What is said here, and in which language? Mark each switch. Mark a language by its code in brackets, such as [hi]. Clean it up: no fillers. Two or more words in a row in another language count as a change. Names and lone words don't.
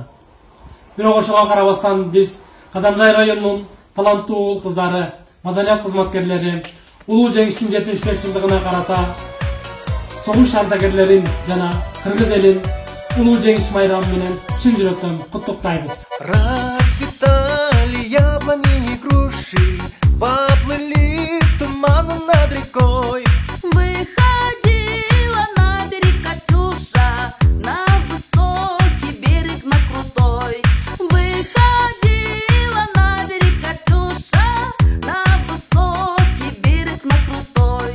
[ky] Бирок ошого карабастан биз Кадамжай районунун таланттуу кыздары, маданият кызматкерлери улуу жеңиштин 75-жылдыгына карата согуш ардагерлерин жана кыргыз элин улуу жеңиш майрамы менен чын жүрөктөн куттуктайбыз. [ru] Расцветали яблони и груши, поплыли туманы над рекой. Выходила на берег Катюша, на высокий берег, на крутой. Выходила на берег Катюша, на высокий берег, на крутой.